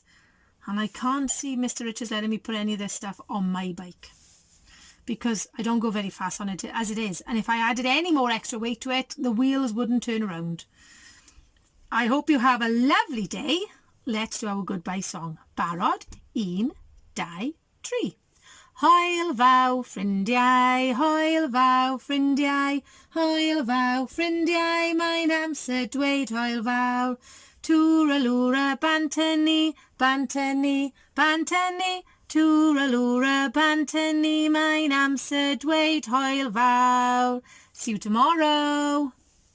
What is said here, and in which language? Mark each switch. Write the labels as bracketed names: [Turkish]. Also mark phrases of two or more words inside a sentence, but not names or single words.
[English] And I can't see Mr. Richards letting me put any of this stuff on my bike, because I don't go very fast on it as it is. And if I added any more extra weight to it, the wheels wouldn't turn around. I hope you have a lovely day. Let's do our goodbye song. [Welsh] Barod, 1, 2, 3. Hwyl fawr ffrindiau, hwyl fawr ffrindiau, hwyl fawr ffrindiau, mae'n amser dweud hwyl fawr. Twralwra bantynni, bantynni, bantynni, twralwra bantynni, mae'n amser dweud hwyl fawr. [English] See you tomorrow.